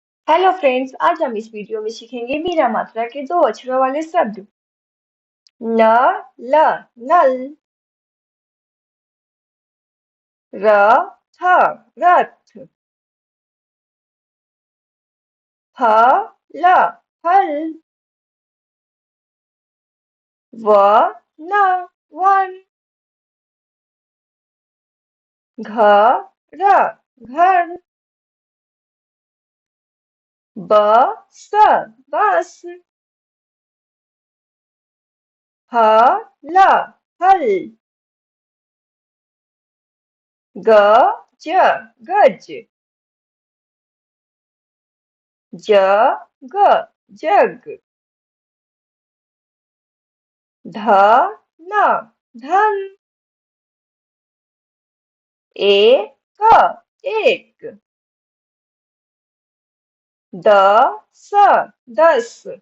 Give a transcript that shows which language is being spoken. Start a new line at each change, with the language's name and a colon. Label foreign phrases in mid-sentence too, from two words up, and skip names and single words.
English: hello friends,
Hindi: आज हम इस वीडियो में सीखेंगे मीरा मात्रा के दो अक्षरों वाले शब्द न ल नल, र थ रथ, फ ल फल, व न वन, घ र घर, ब स बस, ह ल हल, ग ज गज, ज ग जग, ध न धन, एक एक, द स दस,